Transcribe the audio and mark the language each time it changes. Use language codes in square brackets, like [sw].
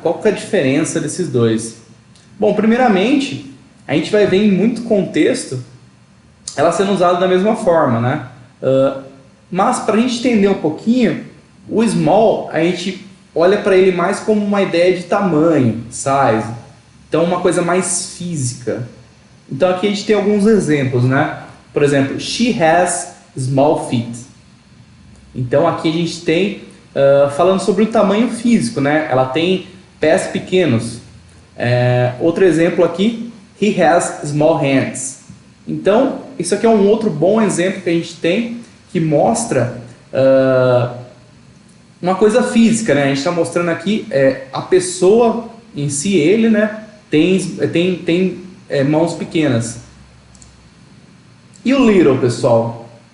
[pt] Qual que é a diferença desses dois? Bom, primeiramente, a gente vai ver em muito contexto ela sendo usada da mesma forma, né? Mas para a gente entender um pouquinho, o small, a gente olha para ele mais como uma ideia de tamanho, size. Então, uma coisa mais física. Então, aqui a gente tem alguns exemplos, né? [en] Por exemplo, she has small feet. [pt] Então aqui a gente tem falando sobre o tamanho físico, né? Ela tem pés pequenos. [en] Outro exemplo aqui, he has small hands. [pt] Então isso aqui é um outro bom exemplo que a gente tem que mostra uma coisa física, né? A gente está mostrando aqui a pessoa em si, ele, né? Tem mãos pequenas. E o little, pessoal?